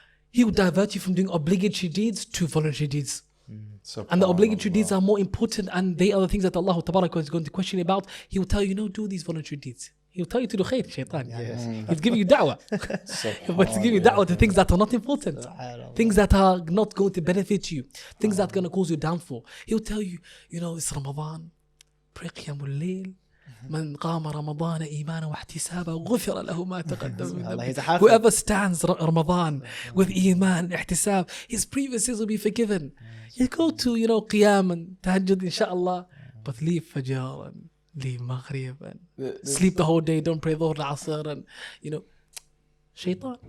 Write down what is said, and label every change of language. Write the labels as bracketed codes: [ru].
[en] He will divert you from doing obligatory deeds to voluntary deeds. And the obligatory deeds are more important, and they are the things that Allah Tabaraka is going to question about. He will tell you, no, do these voluntary deeds. He will tell you to do khair, Shaytan. He's giving you da'wah. But he's giving you da'wah to things that are not important. Things that are not going to benefit you. Things that are going to cause you downfall. He'll tell you, it's Ramadan. Pray Qiyamul Layl. [ar] من قام رمضان إيمانا واحتسابا غفر له ما تقدم من ذنبه. [en] Whoever stands Ramadan with iman, ihtisab, his previous sins will be forgiven. You go to, qiyam and tahajjud, inshallah, but leave fajr and leave maghrib and sleep the whole day, don't pray dhuhr, asr, and, Shaytan.